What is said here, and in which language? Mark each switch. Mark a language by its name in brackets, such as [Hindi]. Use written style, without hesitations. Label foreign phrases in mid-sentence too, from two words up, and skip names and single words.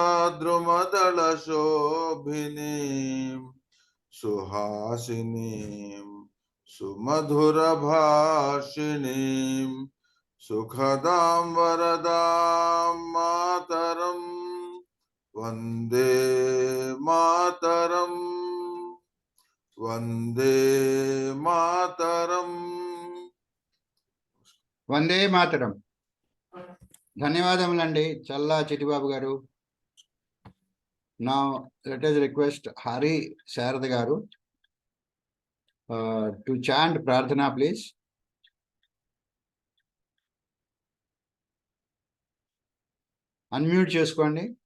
[Sanskrit] द्रुमदल शोभिनीं, सुहासिनीं, सुमधुर भाषिणीं, सुखदां वरदां मातरम्, वन्दे मातरम्, वन्दे मातरम्. वन्दे मातरम्. [Telugu] ధన్యవాదములండి చల్లా చిట్టిబాబు గారు. [English] Now let us request Hari Sharad garu to chant Prarthana, please. [Telugu] Unmute చేసుకోండి.